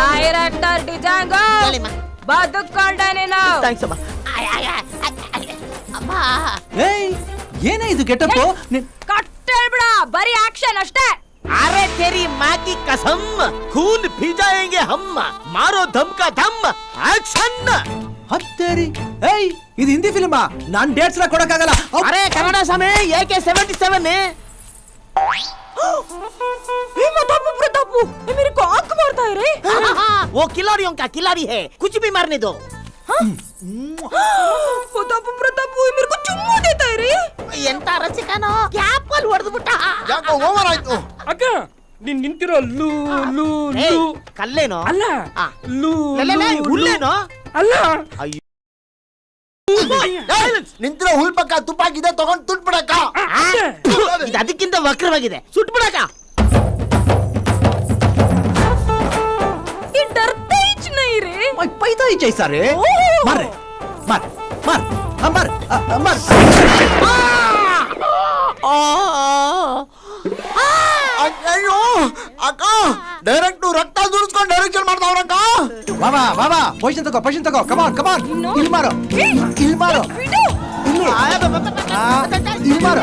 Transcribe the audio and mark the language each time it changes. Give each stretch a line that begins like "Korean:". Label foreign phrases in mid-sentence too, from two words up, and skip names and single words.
Kannada: ಡೈರೆಕ್ಟರ್ ಡಿಜಾಂಗೋ ಬದುಕೊಂಡೆ ನೀನು. ಏಯ್ ಏನೇ ಇದು ಗೆಟಪ್? ಕಟ್ಟೇಳ್ಬಿಡ, ಬರೀ ಆಕ್ಷನ್ ಅಷ್ಟೇ.
Hindi: अरे तेरी माँ की कसम, खून पी जाएंगे हम, मारो धम का धम, एक्शन.
Kannada: ಹತ್ತೇರಿ ಏಯ್ ಇದು ಹಿಂದಿ ಫಿಲ್ಮಾ? ನಾನ್ ಡೇಟ್ಸ್ ಎಲ್ಲ ಕೊಡಕ್ಕಾಗಲ್ಲ.
Hindi: अरे कन्नड़ समय AK-47 प्रतापू मेरे को आंख मारता है रे. वो खिलाड़ियों का खिलाड़ी है, कुछ भी मारने दो. प्रतापू मेरे को चुम्मा देता है रे.
Kannada: ಎಂತ ರಸಿಕನೋ ಕ್ಯಾಪ್ ಅಲ್ಲಿ ಹೊಡೆದು ಬಿಟ್ಟ. ಯಾಕೋ ಓವರ್ ಆಯ್ತು. ಅಕ್ಕ ನೀನ್ ನಿಂತಿರೋ ಲೂ ಲೂ ಲೂ ಕಲ್ಲೇನೋ ಅಲ್ಲ, ಲೂ ಹುಲ್ಲೇನೋ ಅಲ್ಲ. ನಿಂತಿರೋ ಹುಲ್ ಪಕ್ಕ ತುಪ್ಪಾಕಿದೆ, ತಗೊಂಡ್ ತುಟ್ಬಿಡಕ್ಕ. ಇದು ಅದಕ್ಕಿಂತ ವಕ್ರವಾಗಿದೆ, ಸುಟ್ಬಿಡಕ.
Hindi: ये डरते ही नहीं रे. पैदा ही जैसा रे. मार मार मार मार मार.
Kannada: ಅಯ್ಯೋ ಅಕ್ಕ, ಡೈರೆಕ್ಟ್ ರಕ್ತ ಸುರಿಸ್ಕೊಂಡು ಡೈರೆಕ್ಷನ್ ಮಾಡ್ತಾವ್ರಕ್ಕ. ಬಾಬಾ ಬಾಬಾ ಪೊಸಿಷನ್ ತಗೋ ಕಮಾನ್ ಕಮಾನ್. ಇಲ್ಲಿ ಮಾರೋ ಇಲ್ಲಿ ಮಾರೋ ಇಲ್ಲಿ ಇಲ್ಲಿ ಮಾರೋ.